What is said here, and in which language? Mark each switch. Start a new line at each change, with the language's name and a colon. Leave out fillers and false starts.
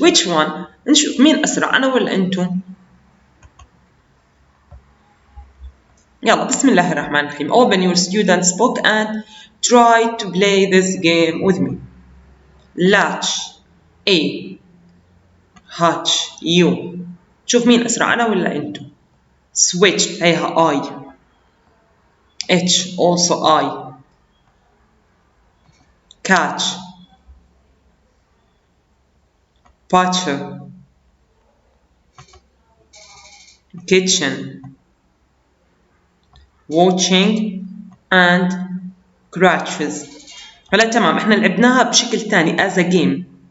English: Which one؟
Arabic: نشوف مين أسرع أنا ولا أنتو؟ يلا بسم الله الرحمن الرحيم.
English: Open your student's book and try to play this game with me. Latch A Hatch U.
Arabic: شوف مين أسرع أنا ولا أنتو؟ Switch هيها I.
English: H also I. Catch Butcher Kitchen Watching and Crutches.
Arabic: هلا تمام احنا لعبناها بشكل ثاني
English: as a game.